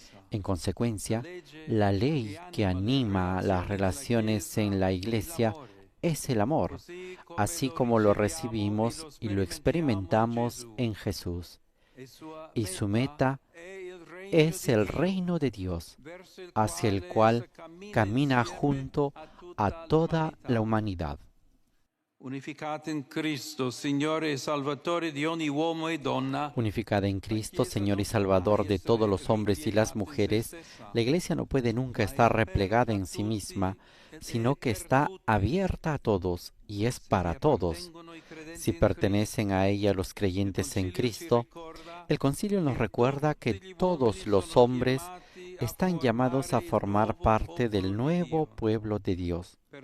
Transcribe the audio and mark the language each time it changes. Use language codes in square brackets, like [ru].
[es] En consecuencia, la ley que anima las relaciones en la Iglesia es el amor, así como lo recibimos y lo experimentamos en Jesús. Y su meta es el reino de Dios, hacia el cual camina junto a toda la humanidad. [it] Unificata in Cristo, Signore e Salvatore di ogni uomo e donna. [es] Unificada en Cristo, Señor y Salvador de todos los hombres y las mujeres, la Iglesia no puede nunca estar replegada en sí misma, sino que está abierta a todos y es para todos. Si pertenecen a ella los creyentes en Cristo, el Concilio nos recuerda que todos los hombres están llamados a formar parte del nuevo pueblo de Dios,